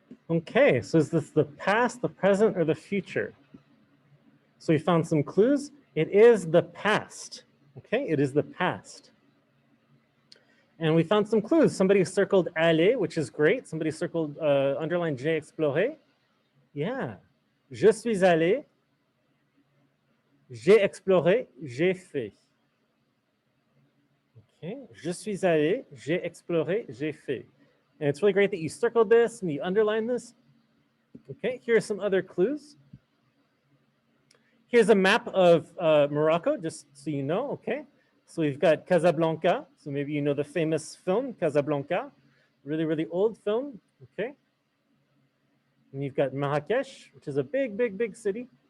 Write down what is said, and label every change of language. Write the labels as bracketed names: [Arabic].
[English] Okay, so is this the past, the present, or the future? So we found some clues. It is the past. Okay, it is the past. And we found some clues. Somebody circled aller, which is great. Somebody circled, underlined j'ai exploré. Yeah. [French] Je suis allé, j'ai exploré, j'ai fait. Okay. Je suis allé, j'ai exploré, j'ai fait. [English] And it's really great that you circled this and you underlined this. Okay, here are some other clues. Here's a map of Morocco, just so you know, okay? So we've got Casablanca. So maybe you know the famous film, Casablanca. Really, really old film, okay? And you've got Marrakesh, which is a big, big, big city.